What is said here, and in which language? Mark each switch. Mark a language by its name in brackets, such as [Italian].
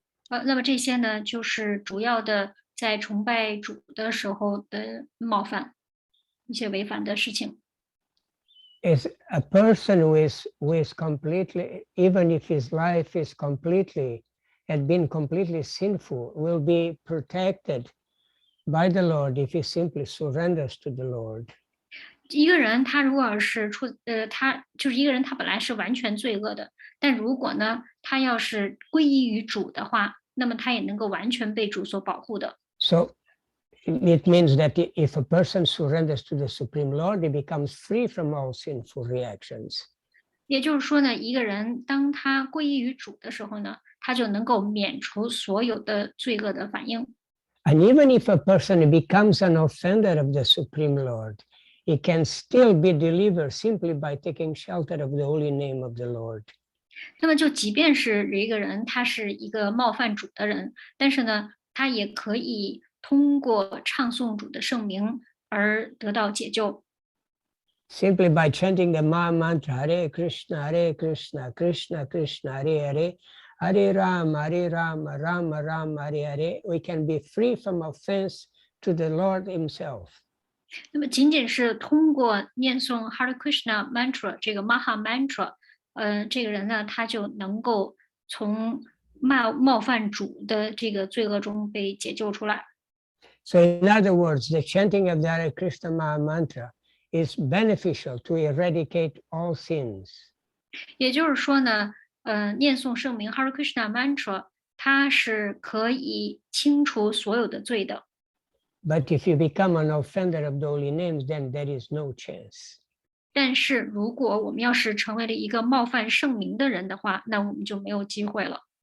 [Chinese] 那么这些呢，就是主要的在崇拜主的时候的冒犯，一些违反的事情。 [English] Is a person who is completely, even if his life is completely had been completely sinful, will be protected by the Lord if he simply surrenders to the Lord. [Chinese] 一个人他如果是他就是一个人，他本来是完全罪恶的，但如果呢，他要是归依于主的话，那么他也能够完全被主所保护的。 [English] So it means that if a person surrenders to the Supreme Lord, he becomes free from all sinful reactions. [Chinese] 也就是说呢，一个人当他归依于主的时候呢，他就能够免除所有的罪恶的反应。 [English] And even if a person becomes an offender of the Supreme Lord, he can still be delivered simply by taking shelter of the holy name of the Lord. [Chinese] 那么就即便是一个人他是一个冒犯主的人，但是呢，他也可以通过唱诵主的圣名而得到解救。 [English] Simply by chanting the Maha Mantra, Hare Krishna, Krishna Krishna, Hare Hare, Hare Rama, Rama Rama, Hare Hare, we can be free from offense to the Lord himself. [Chinese] 那么仅仅是通过念诵 Hare Krishna Mantra 这个 Maha Mantra，这个人呢，他就能够从冒犯主的这个罪恶中被解救出来。 [English] So in other words, the chanting of the Hare Krishna Maha Mantra is beneficial to eradicate all sins. [Chinese] 也就是说呢，念诵圣名 Hare Krishna Mantra，它是可以清除所有的罪的。 [English] But if you become an offender of the holy names, then there is no chance. [Chinese] 但是如果我们要是成为了一个冒犯圣名的人的话，那我们就没有机会了。